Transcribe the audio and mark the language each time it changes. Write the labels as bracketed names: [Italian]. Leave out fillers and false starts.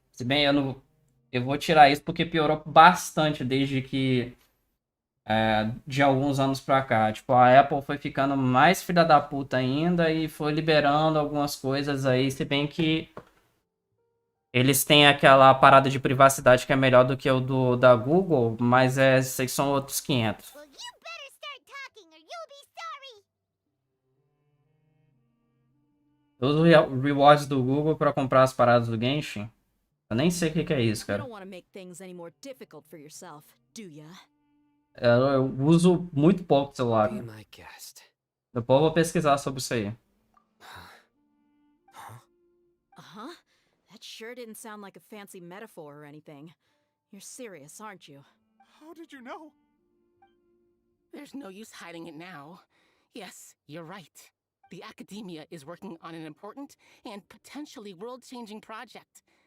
[Portuguese] Se bem eu vou tirar isso porque piorou bastante desde que de alguns anos pra cá. Tipo, a Apple foi ficando mais filha da puta ainda e foi liberando algumas coisas aí, se bem que eles têm aquela parada de privacidade que é melhor do que o da Google, mas esses são outros 500. [English] Well, you better start talking or you'll be sorry. [Portuguese] Eu uso rewards do Google pra comprar as paradas do Genshin. Eu nem sei o que é isso, [English] You [Portuguese] cara. [English] don't want to make things any more difficult for yourself, do ya? [Portuguese] Eu uso muito pouco o celular. [English] Be my guest. [Portuguese] Depois eu vou pesquisar sobre isso aí. Uh-huh. [English] That sure didn't sound like a fancy metaphor or anything. You're serious, aren't you? How did you know? There's no use hiding it now. Yes, you're right. The Academia is working on an important and potentially world-changing project.